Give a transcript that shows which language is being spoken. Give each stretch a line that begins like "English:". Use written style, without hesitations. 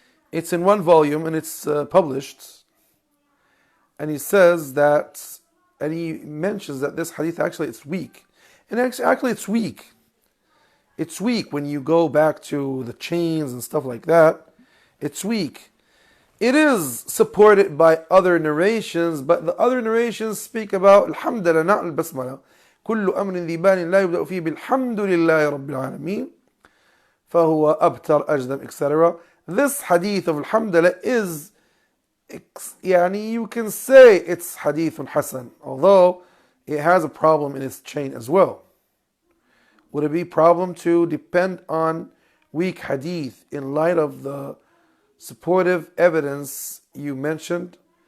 English: It's in one volume and it's published. And he says that, and he mentions that this hadith actually it's weak. And actually it's weak. It's weak when you go back to the chains and stuff like that. It's weak. It is supported by other narrations, but the other narrations speak about Alhamdulillah, not al-Basmala.
Arabic: كل أمر ذي بال لا يبدأ فيه بالحمد لله رب العالمين فهو أبتر أجدم etc.
English: This hadith of Alhamdulillah is, you can say it's hadith Hasan, although it has a problem in its chain as well. Would it be a problem to depend on weak hadith in light of the supportive evidence you mentioned?